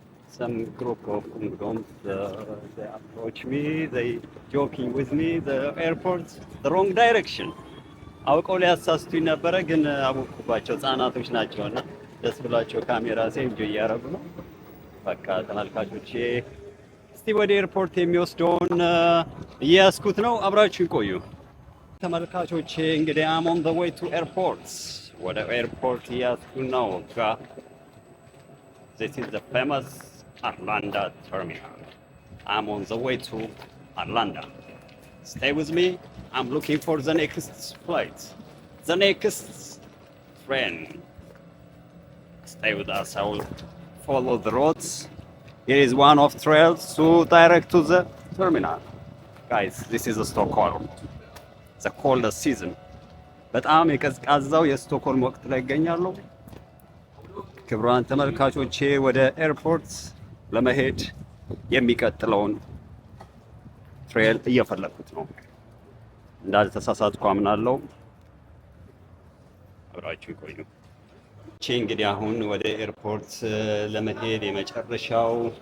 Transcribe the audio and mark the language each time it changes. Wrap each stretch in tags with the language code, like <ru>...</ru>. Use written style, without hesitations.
<en>Some group of immigrants, they approach me, they joking with me, the airport, the wrong direction.</en> <am>አውቀው ሊያሳስቱኝ ነበረ ግን አወቅኩባቸው። ህጻናቶች ናቸውና ደስ ብሏቸው ካሜራ ሴንጆ እያደረጉ ነው። በቃ ተመልካቾቼ እስቲ ወደ ኤርፖርት የሚወስደውን እያስኩት ነው። አብራችሁ ይቆዩ ተመልካቾቼ። እንግዲህ</am> <en>I'm on the way to airport።</en> <am>ወደ ኤርፖርት እያስኩ ነው።</am> <en>This is the famous Arlanda terminal. I'm on the way to Arlanda. Stay with me. I'm looking for the next flight. The next train. Stay with us. I will follow the roads. Here is one of trails to direct to the terminal. Guys, this is Stockholm. The coldest season.</en> <am>በጣም የቀዝቃዛው የስቶክሆልም ወቅት ላይ ይገኛለሁ። ክቡራን ተመልካቾቼ ወደ ኤርፖርት ለመሄድ የሚቀጥለውን ትሬል እየፈለኩት ነው። እንዳልተሳሳትኩ አምናለሁ። አብራችሁ ይቆዩ። እንግዲህ አሁን ወደ ኤርፖርት ለመሄድ የመጨረሻው</am>